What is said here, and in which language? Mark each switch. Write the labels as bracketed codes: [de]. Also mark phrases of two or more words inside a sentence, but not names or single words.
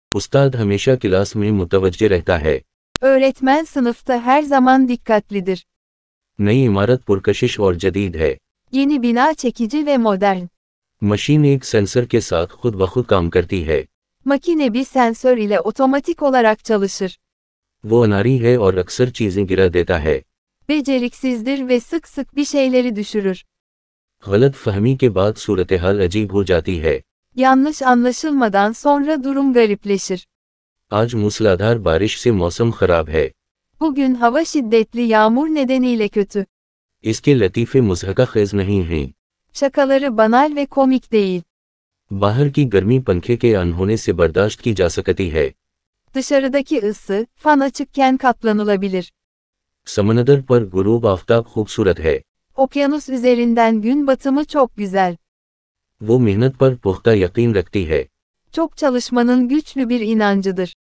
[ur] استاد ہمیشہ کلاس میں متوجہ رہتا ہے. [tr] Öğretmen sınıfta her zaman dikkatlidir. [ur] نئی عمارت پرکشش اور جدید ہے. [tr] Yeni bina çekici ve modern. [ur] مشین ایک سینسر کے ساتھ خود بخود کام کرتی ہے. [tr] Makine bir sensör ile otomatik olarak çalışır. [ur] وہ اناڑی ہے اور اکثر چیزیں گرا دیتا ہے. [tr] Beceriksizdir ve sık sık bir şeyleri düşürür. [ur] غلط فہمی کے بعد صورتِ حال عجیب ہو جاتی ہے. [tr] Yanlış anlaşılmadan sonra durum garipleşir. [ur] آج موسلادھار بارش سے موسم خراب ہے. [tr] Bugün hava şiddetli yağmur nedeniyle kötü. [ur] اس کے لطیفے مضحکہ خیز نہیں ہیں. [tr] Şakaları banal ve komik değil. [ur] باہر کی گرمی پنکھے کے آن ہونے سے برداشت کی جا سکتی ہے. [tr] Dışarıdaki ısı, fan açıkken katlanılabilir. [ur] سمندر پر غروب آفتاب خوبصورت ہے. [tr] Okyanus üzerinden gün batımı çok güzel. [ur] وہ محنت پر پختہ یقین رکھتی ہے. [tr] Çok çalışmanın güçlü bir inancıdır.